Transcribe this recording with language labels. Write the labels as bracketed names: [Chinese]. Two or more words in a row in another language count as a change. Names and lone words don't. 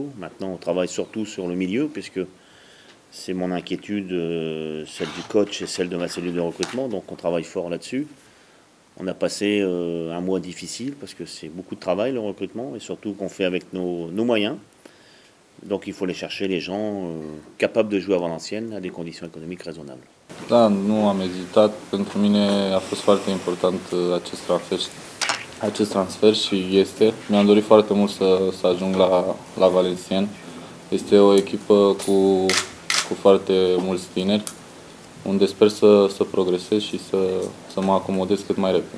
[French] Maintenant, on travaille surtout sur le milieu, puisque c'est mon inquiétude, celle du coach et celle de ma cellule de recrutement. Donc on travaille fort là-dessus. On a passé un mois difficile parce que c'est beaucoup de travail le recrutement et surtout qu'on fait avec nos moyens. Donc il faut aller chercher les gens capables de jouer à Valenciennes à des conditions économiques raisonnables. [Romanian] Da, nu am ezitat. Pentru mine a fost foarte important acest transfer și este. Mi-am dorit foarte mult să ajung la Valenciennes. Este o echipă cu foarte mulți tineri, unde sper să progresez și să mă acomodez cât mai repede.